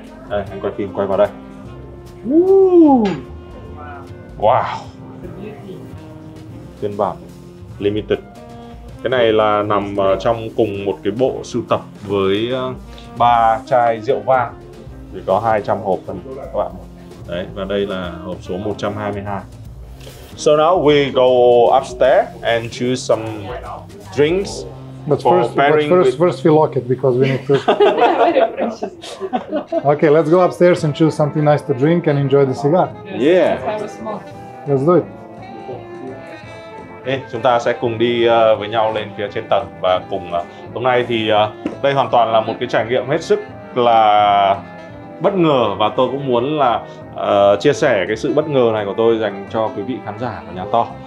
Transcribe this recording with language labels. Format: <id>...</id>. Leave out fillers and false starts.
<vi>Đây, anh quay phim quay vào đây. Wow. Wow. Phiên bản limited. Cái này là nằm trong cùng một cái bộ sưu tập với 3 chai rượu vang, thì có 200 hộp phần các bạn. Đấy, và đây là hộp số 122.</vi> <en>So now we go upstairs and choose some drinks. But first we lock it because we need to. Very precious. Okay, let's go upstairs and choose something nice to drink and enjoy the cigar. Yeah. Let's have a smoke. Let's do it.</en> <vi>Ê, chúng ta sẽ cùng đi với nhau lên phía trên tầng và cùng hôm nay thì đây hoàn toàn là một cái trải nghiệm hết sức là bất ngờ, và tôi cũng muốn là chia sẻ cái sự bất ngờ này của tôi dành cho quý vị khán giả của Nhà To.</vi>